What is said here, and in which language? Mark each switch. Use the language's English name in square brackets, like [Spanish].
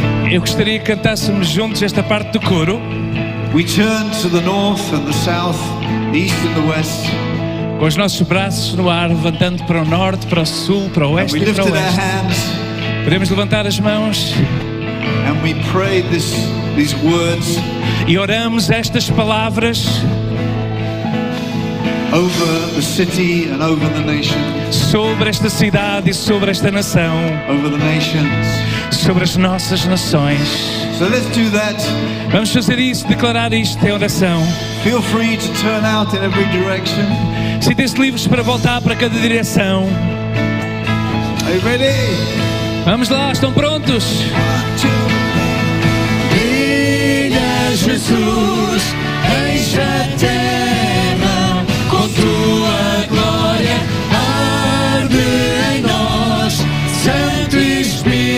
[Portuguese] Eu gostaria que cantássemos juntos esta parte do coro. [English] We turned to the north and the south, the east and the west, [Portuguese] Com os nossos braços no ar, levantando para o norte, para o sul, para o [English] and [Portuguese] oeste [English] we [Portuguese] e para o [English] lifted our [Portuguese] leste. [English] hands [Portuguese] Podemos levantar as mãos [English] and we prayed these words [Portuguese] e oramos estas palavras [English] over the city and over the nation, [Portuguese] sobre esta cidade e sobre esta nação, [English] over the nations. [Portuguese] sobre as nossas nações. [English] So let's do that. [Portuguese] Vamos fazer isso, declarar isto em oração. [English] Feel free to turn out in every direction. [Portuguese] Sintem-se livres para voltar para cada direção. [English] Are you ready? [Portuguese] Vamos lá, estão prontos? [English] 1, 2. [Portuguese] Brilha Jesus, enche a terra com tua glória, arde em nós, Santo Espírito,